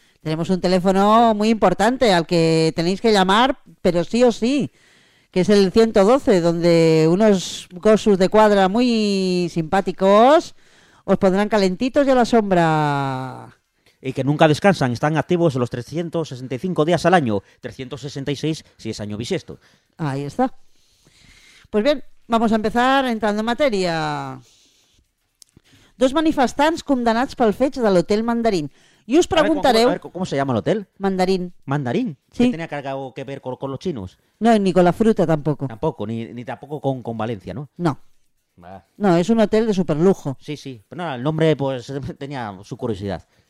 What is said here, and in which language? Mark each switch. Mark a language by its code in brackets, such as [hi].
[es] tenemos un teléfono muy importante al que tenéis que llamar, pero sí o sí, que es el 112, donde unos gossus de cuadra muy simpáticos os pondrán calentitos y a la sombra. Y que nunca descansan, están activos los 365 días al año, 366 si es año bisiesto. Ahí está. Pues bien, vamos a empezar entrando en materia. [ca] Dos manifestants condenats pel fet de l'Hotel Mandarín. [es] Y os preguntareu... A ver, ¿cómo se llama el hotel? Mandarín. ¿Mandarín? Sí. ¿Que tenía algo que ver con los chinos? No, ni con la fruta tampoco. Tampoco, ni tampoco con Valencia, ¿no? No. No, es un hotel de superlujo. Sí, sí. Pero no, el nombre pues tenía su curiosidad.